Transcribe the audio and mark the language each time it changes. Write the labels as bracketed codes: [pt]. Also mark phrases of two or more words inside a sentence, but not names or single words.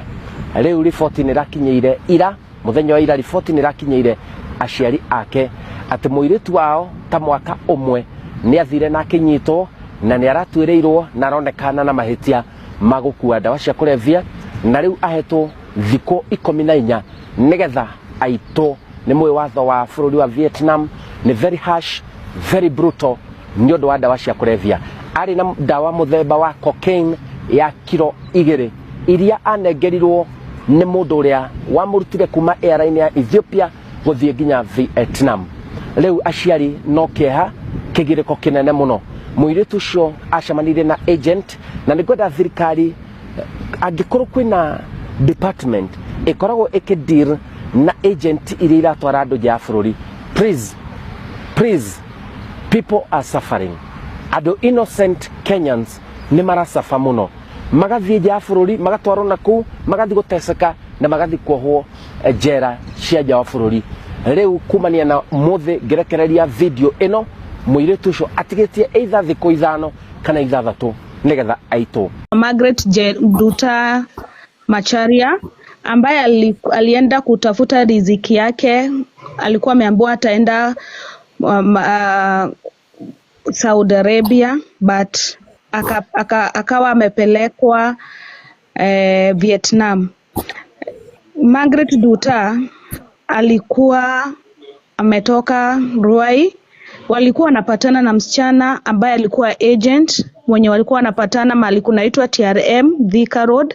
[ki] Riu riboti ni rakinyeire ira, muthenya wa ira riboti ni rakinyeire aciari ake ati mwiritu wao ta mwaka umwe ni athire na kinyitwo na ni aratuireirwo na aronekana na mahitia magukua dawa cia kulevya, na riu ahetwo thiko 14 nigetha aito ni mwe watho wa bururi wa Vietnam. Ni [en] very harsh, very brutal [ki] ni undu wa dawa cia kulevya. Ari na dawa muthemba wa cocaine ya kilo 2 iria anengerirwo ni mundu uria wamurutire kuma airline ya Ethiopia guthie nginya Vietnam. Riu aciari no kieha kigiriko kinene muno. Mwiritu ucio acamanirie na agent, na nigwenda thirikari angikorwo kwina department ikoragwo ikideal na agent iria iratwara andu nja ya bururi. [en] Please, people are suffering. [ki] Ado [en] innocent Kenyans [ki] ni marasafa muno, magathie nja ya bururi, magatwarwo naku, magathi guteseka na magathi kuohwo njera cia nja ya bururi. Riu kumania na muthi ngerekereria video ino, mwiritu ucio atigitie either thiko 5 kana 6 nigetha aitwo. [sw] Margaret Nduta Macharia ambaye alienda kutafuta riziki yake, alikuwa ameambiwa ataenda Saudi Arabia, but akawa amepelekwa Vietnam. Margaret Nduta alikuwa ametoka Rwai, walikuwa wanapatana na msichana ambaye alikuwa agent mwenye walikuwa wanapatana mahali kunaitwa TRM Thika Road.